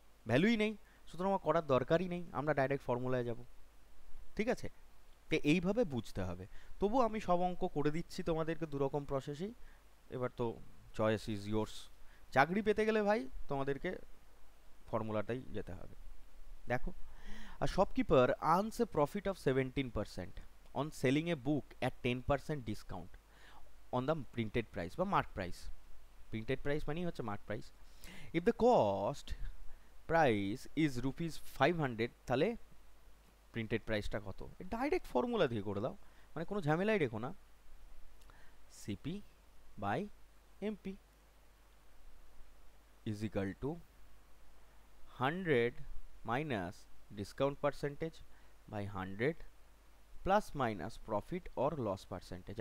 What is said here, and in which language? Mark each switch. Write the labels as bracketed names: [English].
[Bangla] ভ্যালুই নেই, সুতরাং আমার করার দরকারই নেই, আমরা ডাইরেক্ট ফর্মুলায় যাব, ঠিক আছে। তো এইভাবে বুঝতে হবে। তবু আমি সব অঙ্ক করে দিচ্ছি তোমাদেরকে দুরকম প্রসেসেই, [English] এবার তো choice is yours. [Bangla] চাকরি পেতে গেলে ভাই তোমাদেরকে ফর্মুলাটাই যেতে হবে। [English] দেখো, a shopkeeper earns a profit of 17% on selling a book at 10% discount on the printed price বা mark price. Printed price [Bangla] মানেই হচ্ছে [English] mark price. If the cost price is rupees 500, [Bangla] তাহলে প্রিন্টেড প্রাইসটা কত? ডাইরেক্ট ফর্মুলা দিয়ে করে দাও, মানে কোনো ঝামেলাই রেখো না। CP by MP is equal to 100 minus discount percentage by 100 plus minus profit or loss percentage.